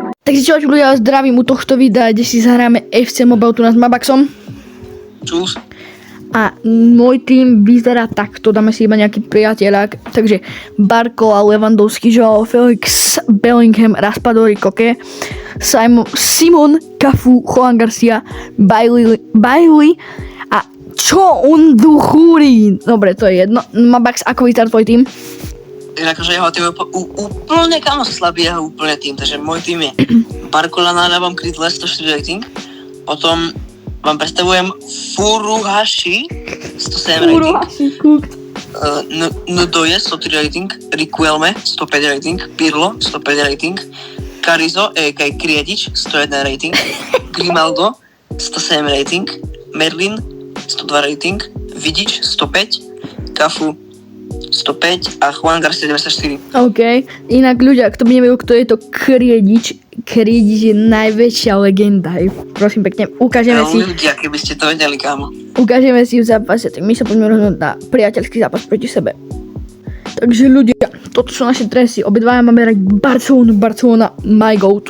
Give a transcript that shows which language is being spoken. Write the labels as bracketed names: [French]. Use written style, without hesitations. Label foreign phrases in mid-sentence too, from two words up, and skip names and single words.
[Slovak] Takže čo ľudia, zdravím u tohto videa, kde si zahráme FC Mobile tu s Mabaxom. Čus. A môj tým vyzerá takto, dáme si iba nejaký priateľák. Takže Barcola, Lewandowski, Joao Felix, Bellingham, Raspadori, Koke, Simon, Cafu, Juan Garcia, Bailey a Chouameni. Dobre, to je jedno. Mabax, ako vyzerá tvoj tým? Akože jeho tým je úplne slabý jeho úplne tým, takže môj tým je Barcola na ľavom krydle 104 rating, potom vám predstavujem Furuhashi 107 rating, Ndoye 103 rating, Riquelme 105 rating, Pirlo 105 rating, Carrizo Kriedic 101 rating, Grimaldo 107 rating, Merlin 102 rating, Vidic 105, Cafu 105 a Juan Garcia 94. OK, inak ľudia, kto by nevedel, kto je to Kriedic, Kriedic je najväčšia legenda. Prosím pekne, ukážeme si. Ľudia, keby ste to vedeli, kámo. Ukážeme si v zápase, tak my sa poďme rozhodnúť na priateľský zápas proti sebe. Takže ľudia, toto sú naše dresy, obidvaja máme hrať Barcelona, [English] my goat.